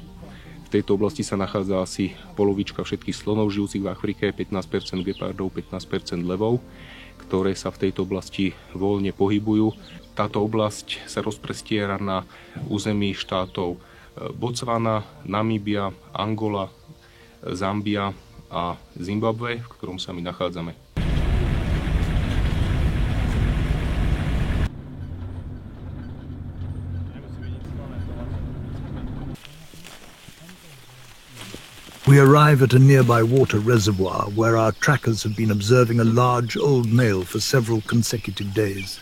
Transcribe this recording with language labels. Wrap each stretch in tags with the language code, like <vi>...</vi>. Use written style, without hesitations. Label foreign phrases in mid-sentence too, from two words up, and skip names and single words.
<sk>V tejto oblasti sa nachádza asi polovička všetkých slonov žijúcich v Afrike, 15% gepardov, 15% levov, ktoré sa v tejto oblasti voľne pohybujú. Táto oblasť sa rozprestiera na území štátov Botswana, Namíbia, Angola, Zambia a Zimbabwe, v ktorom sa my nachádzame.</sk> <en>We arrive at a nearby water reservoir where our trackers have been observing a large old male for several consecutive days.</en>